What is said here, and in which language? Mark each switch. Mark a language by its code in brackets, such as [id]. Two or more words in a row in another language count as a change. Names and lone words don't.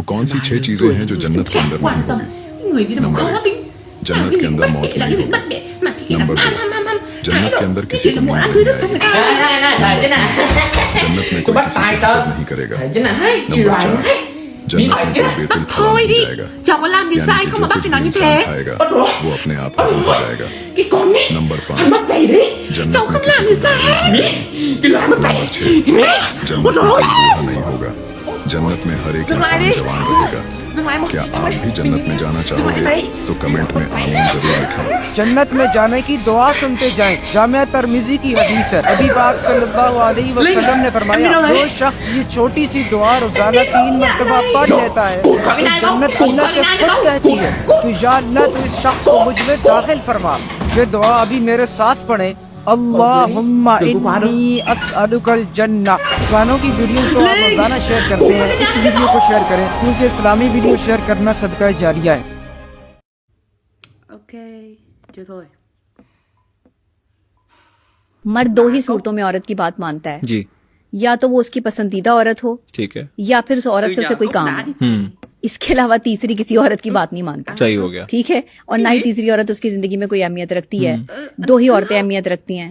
[hi] वो कौन सी 6 चीजें हैं जो जन्नत के अंदर नहीं होगी? नंबर 1, जन्नत के अंदर मौत नहीं होगी। नंबर 2, जन्नत के अंदर किसी को नींद नहीं आएगी। जन्नत में कोई किसी से हसद नहीं करेगा। नंबर 4, जन्नत में कोई बेतुल खड़ा [vi] thôi [hi] नहीं [vi] đi, [hi] जाएगा। [vi] chồng có làm gì [hi] यानी [vi] sai [hi] कि [vi] không [hi] जो [vi] mà bác [hi] कुछ [vi] phải nói [hi] भी [vi] như [hi] इंसान [vi] thế? [hi] खाएगा [vi] Ôi, [hi] वो अपने आप हजम हो जाएगा। [vi] cái con này, [hi] नंबर [vi] hắn [hi] 5, [vi] mất giày đấy. [hi] जन्नत [vi] Chồng [hi] में [vi] không [hi] किसी [vi] làm [hi] को [vi] gì sai. [hi] बीमारी नहीं आएगी। [vi] Cái loại mất giày. [hi] नंबर 6, जन्नत में कोई बूढ़ा नहीं होगा। जन्नत में हर एक इंसान जवान रहेगा। [vi] Dừng lại một. [hi] क्या आप भी जन्नत में जाना चाहोगे तो कमेंट में आमीन जरूर लिखें। जन्नत में जाने की दुआ सुनते जाएं। जामिया तिर्मिज़ी की हदीस है। नबी पाक [ar] صلى الله عليه وسلم [hi] ने फरमाया, जो शख्स ये छोटी सी दुआ रोजाना 3 मरतबा पढ़ लेता है तो जन्नत अल्लाह से खुद कहती है, तो [ar] يا الله [hi] तू इस शख्स को मुझ में दाखिल फरमा। ये दुआ अभी मेरे साथ पढ़े। [ar] اللهم إني أسألك الجنة. [hi] गानों की वीडियोस तो आप रोजाना शेयर करते हैं, इस वीडियो को शेयर करें क्योंकि इस्लामी वीडियो शेयर करना सदका जारिया है। [vi] Ok, chưa thôi. [hi] मर्द 2 ही सूरतों में औरत की बात मानता है, जी या तो वो उसकी पसंदीदा औरत हो ठीक है। या फिर उस औरत से उसे कोई काम हो। इसके अलावा तीसरी किसी औरत की बात नहीं मानता। सही हो गया। ठीक है, और ना ही तीसरी औरत उसकी जिंदगी में कोई अहमियत रखती है। 2 ही औरतें अहमियत रखती हैं।